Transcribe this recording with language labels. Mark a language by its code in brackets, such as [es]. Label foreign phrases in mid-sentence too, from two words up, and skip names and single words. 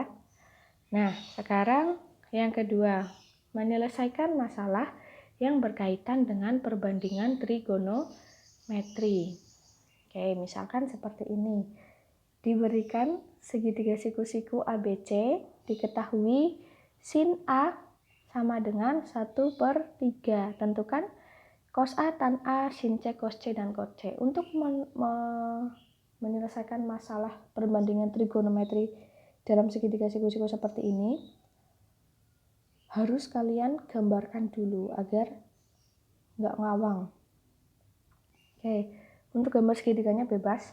[id] Nah, sekarang yang kedua, menyelesaikan masalah yang berkaitan dengan perbandingan trigonometri. Oke, misalkan seperti ini. Diberikan segitiga siku-siku ABC, diketahui sin A sama dengan 1/3. Tentukan cos A, tan A, sin C, cos C, dan cot C. Untuk menyelesaikan masalah perbandingan trigonometri dalam segitiga siku-siku seperti ini, harus kalian gambarkan dulu agar nggak ngawang. Oke, untuk gambar segitiganya bebas.